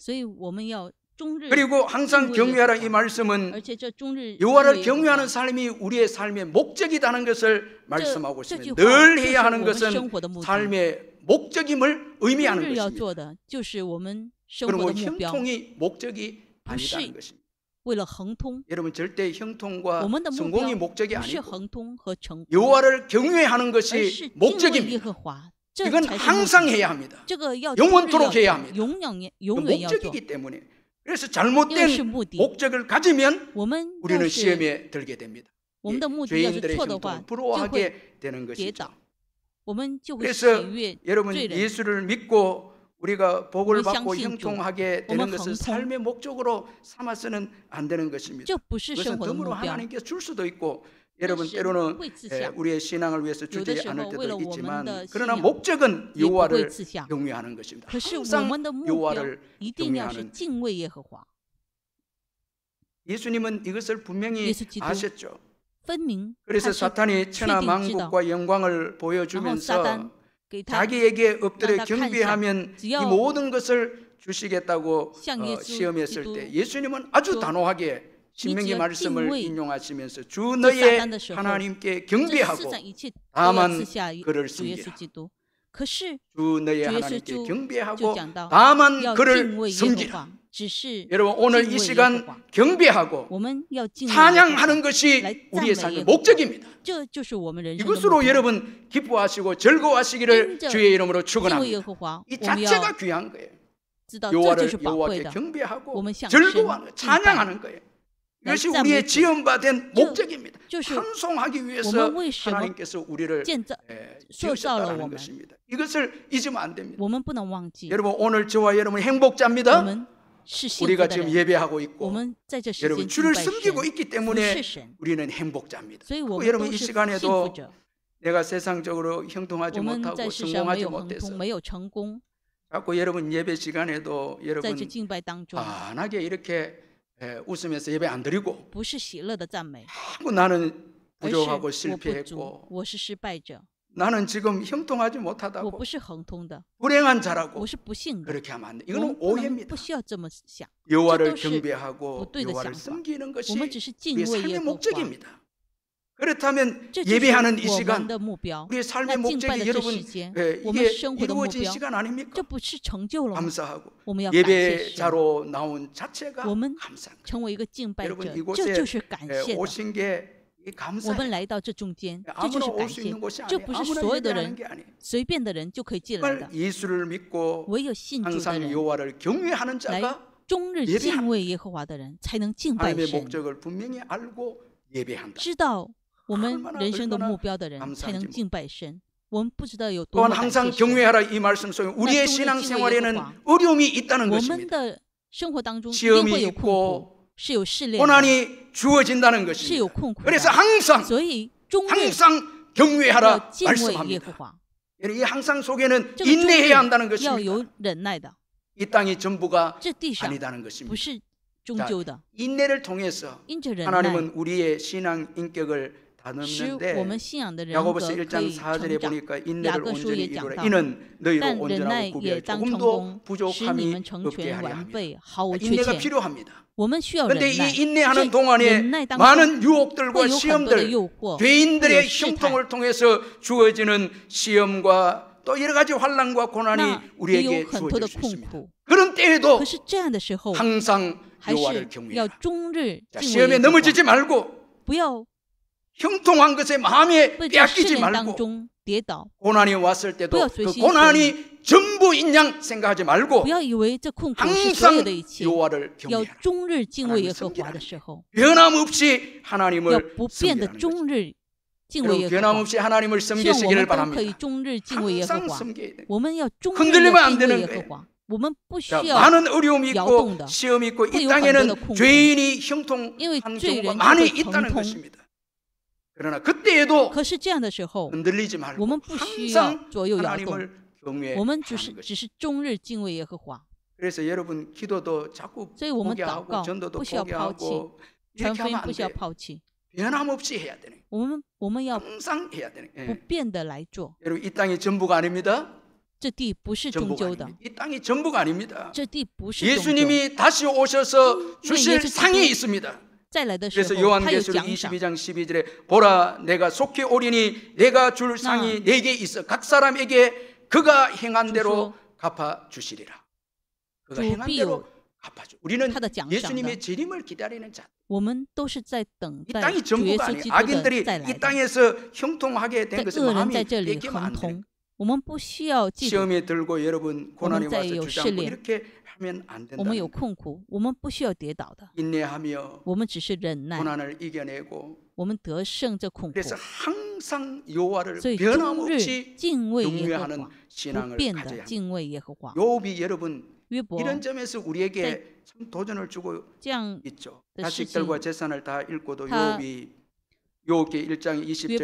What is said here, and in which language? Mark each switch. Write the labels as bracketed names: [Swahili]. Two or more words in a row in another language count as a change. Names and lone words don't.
[Chinese] 所以我们要终日， [Korean] 그리고 항상 [Chinese] 敬畏 [Korean] 경외하라 [Chinese] 耶和 [Korean] 이 [Chinese] 华 [Korean] 말씀은 [Chinese] 而且这终日 [Korean] 여호와를 [Chinese] 敬畏耶和华 [Korean] 경외하는 삶이 우리의 삶의 목적이라는 것을 말씀하고 [Chinese] 这句 [Korean] 있습니다. [Chinese] 话 [Korean] 늘 [Chinese] 就是 [Korean] 해야 [Chinese] 我 [Korean] 하는 [Chinese] 们生 [Korean] 것은 [Chinese] 活的目的。 [Korean] 삶의 목적임을 [Chinese] 终 [Korean] 의미하는 [Chinese] 日要 [Korean] 것입니다. [Chinese] 做的就是我们生活 [Korean] 그리고 [Chinese] 的目标， [Korean] 형통이 목적이 아니다는 [Chinese] 是 [Korean] 것입니다. [Chinese] 为了亨通。 [Korean] 여러분 절대 [Chinese] 我 [Korean] 형통과 [Chinese] 们的目 [Korean] 성공이 [Chinese] 标 [Korean] 목적이 [Chinese] 不是 [Korean] 아니고 [Chinese] 亨通和成功， [Korean] 여호와를 경외하는 [Chinese] 而 [Korean] 것이 [Chinese] 是敬畏耶 [Korean] 목적입니다. [Chinese] 和华，这 [Korean] 이건 [Chinese] 才是目 [Korean] 항상 [Chinese] 的。 [Korean] 해야 합니다. [Chinese] 这个要 [Korean] 영원토록 [Chinese] 终日 [Korean] 해야 [Chinese] 要 [Korean] 합니다. [Chinese] 做，永远要做， [Korean] 목적이기 때문에 그래서 [Chinese] 因为是 [Korean] 잘못된 [Chinese] 目的。 [Korean] 목적을 가지면 [Chinese] 我们 [Korean] 우리는 [Chinese] 要是 [Korean] 시험에 들게 됩니다. [Chinese] 我们的目的要是 [Korean] 죄인들의 [Chinese] 错的话， [Korean] 형통을 [Chinese] 就会 [Korean] 부러워하게 되는 [Chinese] 跌 [Korean] 것이죠. [Chinese] 倒，我们就会喜 [Korean] 그래서 [Chinese] 悦 [Korean] 여러분 [Chinese] 罪人。 [Korean] 예수를 믿고 우리가 복을 우리 받고 [Chinese] 相信主， [Korean] 형통하게 [Chinese] 我们 [Korean] 되는 것을 [Chinese] 亨通。 [Korean] 삶의 목적으로 삼아서는 안 되는 것입니다. [Chinese] 这不是 [Korean] 그것은 [Chinese] 生活的目 [Korean] 덤으로 [Chinese] 标， [Korean] 하나님께서 줄 수도 있고 [Chinese] 但 [Korean] 여러분 [Chinese] 是 [Korean] 때로는 [Chinese] 会赐下。 [Korean] 우리의 신앙을 위해서 [Chinese] 有的 [Korean] 주지 [Chinese] 时 [Korean] 않을 [Chinese] 候为了 [Korean] 때도 [Chinese] 我们 [Korean] 있지만 [Chinese] 的信 [Korean] 그러나 [Chinese] 仰 [Korean] 목적은 [Chinese] 也不会 [Korean] 여호와를 [Chinese] 赐下。 [Korean] 경외하는 것입니다. [Chinese] 可是我 [Korean] 항상 [Chinese] 们的目标 [Korean] 여호와를 [Chinese] 一定要是 [Korean] 경외하는 [Chinese] 敬畏耶和华。 [Korean] 예수님은 이것을 분명히 예수 基督 아셨죠. [Chinese] 分明他 [Korean] 그래서 [Chinese] 是 [Korean] 사탄이 천하 [Chinese] 确定知道， [Korean] 만국과 영광을 [Chinese] 然后撒 [Korean] 보여주면서 [Chinese] 旦给他 [Korean] 자기에게 엎드려 [Chinese] 让他看一下， [Korean] 경배하면 [Chinese] 只 [Korean] 이 [Chinese] 要 [Korean] 모든 것을 주시겠다고 [Chinese] 向耶稣 [Korean] 시험했을 [Chinese] 基督 [Korean] 때 예수님은 아주 [Chinese] 说 [Korean] 단호하게 신명기 [Chinese] 你只要 [Korean] 말씀을 [Chinese] 敬畏 [Korean] 인용하시면서 주 [Chinese] 这撒 [Korean] 너의 [Chinese] 旦的时候， [Korean] 하나님께 [Chinese] 这世 [Korean] 경배하고 [Chinese] 上一切都要 [Korean] 다만 [Chinese] 赐下 [Korean] 그를 [Chinese] 主耶稣 [Korean] 섬기라. [Chinese] 基督。可是 [Korean] 주 너의 [Chinese] 主耶稣 [Korean] 하나님께 [Chinese] 就 [Korean] 경배하고 [Chinese] 讲到 [Korean] 다만 [Chinese] 要敬 [Korean] 그를 [Chinese] 畏耶和 [Korean] 섬기라. [Chinese] 华，只是 [Korean] 여러분 오늘 이 [Chinese] 敬畏耶和 [Korean] 시간 [Chinese] 华。 [Korean] 경배하고 [Chinese] 我们要敬畏耶和华， [Korean] 찬양하는 것이 [Chinese] 来 [Korean] 우리의 [Chinese] 赞美 [Korean] 삶의 [Chinese] 耶和华， [Korean] 목적입니다. [Chinese] 这就是我们人生的目 [Korean] 이것으로 [Chinese] 标。 [Korean] 여러분 기뻐하시고 즐거워하시기를 [Chinese] 因着 [Korean] 주의 이름으로 [Chinese] 敬畏耶 [Korean] 축원합니다. [Chinese] 和华， [Korean] 이 [Chinese] 我们 [Korean] 자체가 [Chinese] 要 [Korean] 귀한 거예요. [Chinese] 知道这就 [Korean] 여호와를 [Chinese] 是宝贵 [Korean] 여호와께 [Chinese] 的。 [Korean] 경배하고 [Chinese] 我们向 [Korean] 즐거워하는 거예요. [Chinese] 神敬拜， [Korean] 찬양하는 거예요. 이것이 [Chinese] 来赞美 [Korean] 우리의 [Chinese] 主。 [Korean] 지음받은 저- 목적입니다. [Chinese] 就是 [Korean] 찬송하기 [Chinese] 我 [Korean] 위해서 [Chinese] 们为什么 [Korean] 하나님께서 우리를 [Chinese] 建造、塑造了 [Korean] 지으셨다는 [Chinese] 我们， [Korean] 것입니다. 이것을 잊으면 안 됩니다. [Chinese] 我们不能忘记， [Korean] 여러분 오늘 저와 여러분 [Chinese] 我 [Korean] 행복자입니다. [Chinese] 们是幸福 [Korean] 우리가 [Chinese] 的 [Korean] 지금 [Chinese] 人。 [Korean] 예배하고 [Chinese] 我 [Korean] 있고 [Chinese] 们在这时 [Korean] 여러분 [Chinese] 间敬 [Korean] 주를 [Chinese] 拜 [Korean] 섬기고 [Chinese] 神， [Korean] 있기 [Chinese] 服 [Korean] 때문에 [Chinese] 侍神， [Korean] 우리는 행복자입니다. [Chinese] 所以我 [Korean] 그리고 [Chinese] 们 [Korean] 여러분 [Chinese] 都 [Korean] 이 [Chinese] 是幸福 [Korean] 시간에도 [Chinese] 者。 [Korean] 내가 세상적으로 형통하지 [Chinese] 我们 [Korean] 못하고 [Chinese] 在世上 [Korean] 성공하지 [Chinese] 没有亨 [Korean] 못해서 [Chinese] 通，没有成功， [Korean] 자꾸 여러분 예배 시간에도 [Chinese] 在这 [Korean] 여러분 [Chinese] 敬拜当中， [Korean] 환하게 이렇게 웃으면서 예배 안 드리고 [Chinese] 不是喜乐的赞美， [Korean] 자꾸 나는 [Chinese] 而是 [Korean] 부족하고 [Chinese] 我不足， [Korean] 실패했고 [Chinese] 我是失败者， [Korean] 나는 지금 형통하지 [Chinese] 我 [Korean] 못하다고 [Chinese] 不是亨通的， [Korean] 불행한 자라고 [Chinese] 我是不幸的。 [Korean] 그렇게 하면 안 돼. [Chinese] 我 [Korean] 이거는 [Chinese] 们不能 [Korean] 오해입니다. [Chinese] 不需要这么想， [Korean] 여호와를 [Chinese] 这都是 [Korean] 경배하고 [Chinese] 不对的 [Korean] 여호와를 [Chinese] 想法。 [Korean] 섬기는 것이 [Chinese] 我们只是敬 [Korean] 우리의 [Chinese] 畏 [Korean] 삶의 [Chinese] 耶和华， [Korean] 목적입니다. 그렇다면 [Chinese] 这就是 [Korean] 예배하는 이 [Chinese] 我们 [Korean] 시간 [Chinese] 的目标。 [Korean] 우리의 [Chinese] 那 [Korean] 삶의 [Chinese] 敬拜 [Korean] 목적이 [Chinese] 的这 [Korean] 여러분 [Chinese] 时间， [Korean] 이게 [Chinese] 我们生活的目 [Korean] 이루어진 [Chinese] 标， [Korean] 시간 아닙니까? [Chinese] 这不是成就了吗？ [Korean] 감사하고 [Chinese] 我们要感谢神， [Korean] 예배자로 나온 자체가 [Chinese] 我们 [Korean] 감사한 거예요. [Chinese] 成为一个敬拜 [Korean] 여러분 [Chinese] 者， [Korean] 이곳에 [Chinese] 这就是感谢的。 [Korean] 오신 게 [Chinese] 我 [Korean] 감사해요. [Chinese] 们来到这中间，这就 [Korean] 아무나 [Chinese] 是 [Korean] 올 [Chinese] 感 [Korean] 수 [Chinese] 谢 [Korean] 있는 。 곳이 [Chinese] 这 [Korean] 아니에요. [Chinese] 不是 [Korean] 아무나 [Chinese] 所有的 [Korean] 예배하는 [Chinese] 人 [Korean] 게 아니에요. [Chinese] 随便的人就可以进来 [Korean] 정말 [Chinese] 的， [Korean] 예수를 믿고 [Chinese] 唯有信主的 [Korean] 항상 [Chinese] 人， [Korean] 여호와를 경외하는 [Chinese] 来 [Korean] 자가 [Chinese] 终日 [Korean] 예배합니다. [Chinese] 敬畏耶和华的人，才能敬拜 [Korean] 하나님의 [Chinese] 神。 [Korean] 목적을 분명히 알고 예배한다. [Chinese] 知道我们 [Korean] 얼마나 [Chinese] 人生的 [Korean] 얼마나 [Chinese] 目标的人，才 [Korean] 감사한지 [Chinese] 能 [Korean] 뭐. [Chinese] 敬拜神。我们不知道有多 [Korean] 또한 [Chinese] 么感 [Korean] 항상 [Chinese] 谢神。 [Korean] 경외하라 이 말씀 속에 우리의 나 신앙생활에는 예호와. 어려움이 있다는 [Chinese] 我们 [Korean] 것입니다. [Chinese] 的生活当中一定 [Korean] 시험이 [Chinese] 会有困苦， [Korean] 있고 [Chinese] 是有试炼的， [Korean] 고난이 주어진다는 [Chinese] 是有 [Korean] 것입니다. [Chinese] 困苦的。 [Korean] 그래서 항상 [Chinese] 所以终日 [Korean] 항상 [Chinese] 要 [Korean] 경외하라 [Chinese] 敬畏耶和 [Korean] 말씀합니다. [Chinese] 华， [Korean] 이 항상 속에는 [Chinese] 这个终日 [Korean] 인내해야 한다는 [Chinese] 要 [Korean] 것입니다. [Chinese] 有忍耐的， [Korean] 이 땅이 전부가 [Chinese] 这地上 [Korean] 아니다는 [Chinese] 不 [Korean] 것입니다. [Chinese] 是终究的。 [Korean] 인내를 통해서 [Chinese] 因着忍耐， [Korean] 하나님은 우리의 신앙 인격을 [Chinese] 使我 [Korean] 다듬는데 [Chinese] 们信仰的人 [Korean] 야고보서 [Chinese] 格可 [Korean] 1장 [Chinese] 以 [Korean] 4절에 [Chinese] 成长。 [Korean] 보니까 인내를 야고보서 온전히 에 이루라. [Chinese] 讲到 [Korean] 이는 너희로 [Chinese] 但忍耐 [Korean] 온전하고 [Chinese] 也 [Korean] 구비할 [Chinese] 当成 [Korean] 조금도 [Chinese] 功，使你 [Korean] 부족함이 [Chinese] 们成 [Korean] 없게 [Chinese] 全 [Korean] 하려 [Chinese] 完 [Korean] 합니다. [Chinese] 备，毫无缺 [Korean] 인내가 [Chinese] 欠。 [Korean] 필요합니다. [Chinese] 我们需要 [Korean] 그런데 [Chinese] 忍耐， [Korean] 이 인내하는 [Chinese] 这 [Korean] 동안에 [Chinese] 忍耐当中 [Korean] 많은 [Chinese] 会 [Korean] 유혹들과 [Chinese] 有很多的 [Korean] 시험들 [Chinese] 诱惑， [Korean] 죄인들의 [Chinese] 会有试探。 [Korean] 형통을 통해서 주어지는 시험과 또 여러 가지 환난과 고난이 [Chinese] 那也 [Korean] 우리에게 [Chinese] 有很多的 [Korean] 주어질 수 [Chinese] 困 [Korean] 있습니다. [Chinese] 苦。 [Korean] 그런 때에도 [Chinese] 可是这样的时候， [Korean] 항상 [Chinese] 还 [Korean] 여호와를 [Chinese] 是 [Korean] 경외하라. [Chinese] 要终日 [Korean] 자, [Chinese] 敬畏 [Korean] 시험에 [Chinese] 耶和华， [Korean] 넘어지지 말고 [Chinese] 不要 [Korean] 형통한 것에 마음에 [Chinese] 被这试 [Korean] 빼앗기지 [Chinese] 炼当 [Korean] 말고 [Chinese] 中跌倒， [Korean] 고난이 왔을 때도 [Chinese] 不要 [Korean] 그 [Chinese] 随心 [Korean] 고난이 전부인 양 생각하지 말고 [Chinese] 不要以为这困苦是所 [Korean] 항상 [Chinese] 有的一切。 [Korean] 여호와를 [Chinese] 要 [Korean] 경외하라. [Chinese] 终日敬畏耶和华的时候， [Korean] 변함없이 [Chinese] 要 [Korean] 하나님을 [Chinese] 不变的 [Korean] 섬기라는 거죠. [Chinese] 终日敬畏 [Korean] 여러분 [Chinese] 耶和华。 [Korean] 변함없이 하나님을 [Chinese] 希望我 [Korean] 섬기시기를 [Chinese] 们都可以 [Korean] 바랍니다. [Chinese] 终日敬畏耶和 [Korean] 항상 [Chinese] 华。 [Korean] 섬겨야 돼요. [Chinese] 我们要终日 [Korean] 흔들리면 [Chinese] 地 [Korean] 안 [Chinese] 敬 [Korean] 되는 [Chinese] 畏耶和 [Korean] 거예요. [Chinese] 华。我们不需 [Korean] 자, [Chinese] 要， [Korean] 많은 어려움이 있고 야동다. 시험이 있고 이 [Chinese] 会有很多的 [Korean] 땅에는 [Chinese] 困苦。 [Korean] 죄인이 형통한 [Chinese] 因为罪 [Korean] 경우가 [Chinese] 人就 [Korean] 많이 [Chinese] 会 [Korean] 있다는 [Chinese] 疼痛。 [Korean] 것입니다. 그러나 그때에도 [Chinese] 可是这样的时候， [Korean] 흔들리지 [Chinese] 我 [Korean] 말고 [Chinese] 们不需要 [Korean] 항상 [Chinese] 左右摇动， [Korean] 하나님을 [Chinese] 我们只 [Korean] 경외하는 [Chinese] 是 [Korean] 것입니다. [Chinese] 终日敬畏耶和华。 [Korean] 그래서 여러분 기도도 자꾸 [Chinese] 所以我们祷 [Korean] 포기하고 [Chinese] 告 [Korean] 전도도 [Chinese] 不需要抛弃， [Korean] 포기하고 [Chinese] 传 [Korean] 이렇게 [Chinese] 福音 [Korean] 하면 [Chinese] 不 [Korean] 안 [Chinese] 需要 [Korean] 돼. [Chinese] 抛弃， [Korean] 변함없이 해야 되네. [Chinese] 我们要 [Korean] 항상 해야 되네. [Chinese] 不 [Korean] 예. [Chinese] 变的来做。 [Korean] 여러분 이 땅이 전부가 아닙니다. [Chinese] 这地不是终 [Korean] 전부가 [Chinese] 究的， [Korean] 아닙니다. 이 땅이 전부가 아닙니다. [Chinese] 这地不是终究。 [Korean] 예수님이 다시 오셔서 [Chinese] 因为 [Korean] 주실 [Chinese] 耶稣基督 [Korean] 상이 있습니다. [Chinese] 再来的时 [Korean] 그래서 [Chinese] 候，他有 [Korean] 요한계시록 [Chinese] 奖赏。 [Korean] 22장 12절에 보라 내가 속히 오리니 내가 줄 상이 내게 있어 각 사람에게 그가 행한 대로 갚아 주시리라. 그가 행한 대로 갚아 주. 우리는 [Chinese] 他的奖赏 [Korean] 예수님의 [Chinese] 的， [Korean] 재림을 기다리는 자. [Chinese] 我们都是在等 [Korean] 이 [Chinese] 待 [Korean] 땅이 [Chinese] 主耶 [Korean] 전부가 [Chinese] 稣 [Korean] 아니에요. [Chinese] 基督的 [Korean] 악인들이 [Chinese] 再来 [Korean] 이 [Chinese] 的。 [Korean] 땅에서 형통하게 된 [Chinese] 在 [Korean] 것은 [Chinese] 恶人 [Korean] 마음이 [Chinese] 在这里 [Korean] 뺏기면 [Chinese] 亨 [Korean] 안 돼요. [Chinese] 通，我们不需要嫉妒。 [Korean] 시험에 들고 여러분 고난이 [Chinese] 我们在 [Korean] 와서 [Chinese] 有 [Korean] 주저앉고 [Chinese] 试炼， [Korean] 이렇게 하면 안 [Chinese] 我们有 [Korean] 된다. [Chinese] 困苦，我们不需要跌倒的， [Korean] 인내하며 [Chinese] 我们只是忍耐， [Korean] 고난을 이겨내고 [Chinese] 我们得胜这困苦。 [Korean] 그래서 항상 여호와를 [Chinese] 所以终日 [Korean] 변함없이 [Chinese] 敬畏耶和 [Korean] 경외하는 [Chinese] 华，不 [Korean] 신앙을 [Chinese] 变 [Korean] 가져야 [Chinese] 的 [Korean] 합니다. [Chinese] 敬畏耶和华。 [Korean] 욥이 여러분 [Chinese] 约伯 [Korean] 이런 점에서 우리에게 참 도전을 주고 [Chinese] 这样 [Korean] 있죠. 네, 자식들과 재산을 다 잃고도 다 욥이 욥기 1장 20절